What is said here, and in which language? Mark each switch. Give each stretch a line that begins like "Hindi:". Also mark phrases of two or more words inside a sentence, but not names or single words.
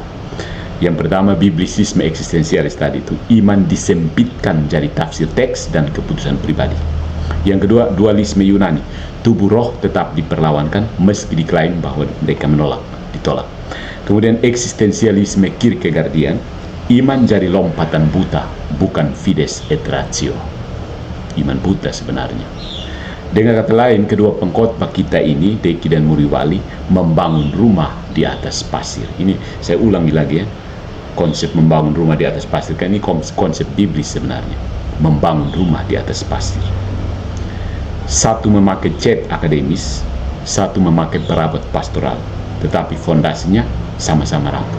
Indonesian: Yang pertama, biblisisme eksistensialis tadi itu, iman disempitkan jadi tafsir teks dan keputusan pribadi. Yang kedua, dualisme Yunani, tubuh roh tetap diperlawankan meski diklaim bahwa mereka ditolak. Kemudian eksistensialisme Kierkegaardian, iman jadi lompatan buta, bukan
Latin: fides et ratio.
Indonesian: Iman buta sebenarnya. Dengan kata lain, kedua pengkhotbah kita ini, Deki dan Muriwali, membangun rumah di atas pasir. Ini saya ulangi lagi ya. Konsep membangun rumah di atas pasir, kan ini konsep biblis sebenarnya. Membangun rumah di atas pasir. Satu memakai cat akademis, satu memakai perabot pastoral, tetapi fondasinya sama-sama rapuh.